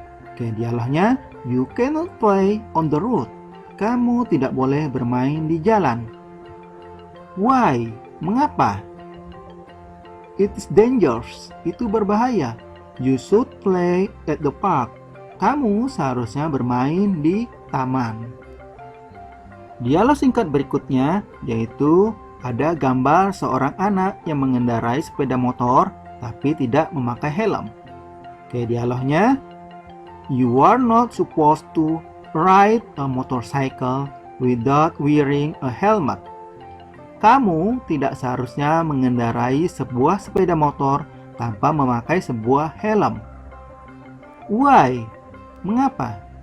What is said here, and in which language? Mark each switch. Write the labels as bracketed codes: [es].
[id] Oke, dialognya, [en] you cannot play on the road. [id] Kamu tidak boleh bermain di jalan. [en] Why? [id] Mengapa? [en] It is dangerous. [id] Itu berbahaya. [en] You should play at the park. [id] Kamu seharusnya bermain di taman. Dialog singkat berikutnya yaitu ada gambar seorang anak yang mengendarai sepeda motor tapi tidak memakai helm. Oke, dialognya, [en] you are not supposed to ride a motorcycle without wearing a helmet. [id] Kamu tidak seharusnya mengendarai sebuah sepeda motor tanpa memakai sebuah helm. [en] Why? [id] Mengapa?